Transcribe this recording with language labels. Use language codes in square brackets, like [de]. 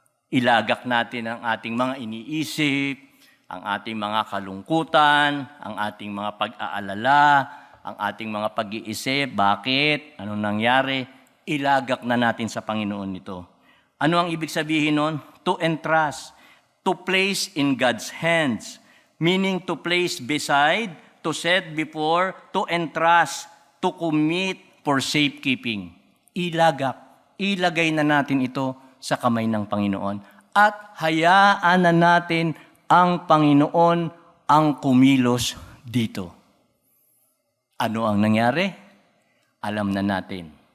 [tl] Ilagak natin ang ating mga iniisip, ang ating mga kalungkutan, ang ating mga pag-aalala, ang ating mga pag-iisip. Bakit? Anong nangyari? Ilagak na natin sa Panginoon ito. Ano ang ibig sabihin nun? [en] To entrust, to place in God's hands. Meaning to place beside, to set before, to entrust, to commit for safekeeping. [tl] Ilagay na natin ito sa kamay ng Panginoon. At hayaan na natin ang Panginoon ang kumilos dito. Ano ang nangyari? Alam na natin.